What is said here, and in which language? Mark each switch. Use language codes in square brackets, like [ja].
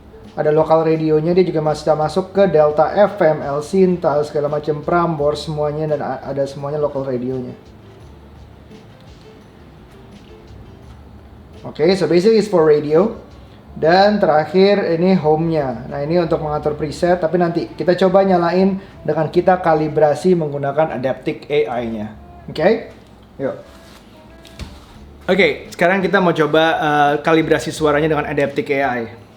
[id] Ada local radionya, dia juga masih masuk ke Delta FM, El Sinta, segala macam Prambors semuanya, dan ada semuanya local radionya. [en] Oke, so basically it's for radio. [id] Dan terakhir ini home-nya. Nah, ini untuk mengatur preset, tapi nanti kita coba nyalain dengan kita kalibrasi menggunakan Adaptive AI-nya. Oke? Yuk. Oke, sekarang kita mau coba kalibrasi suaranya dengan Adaptive AI.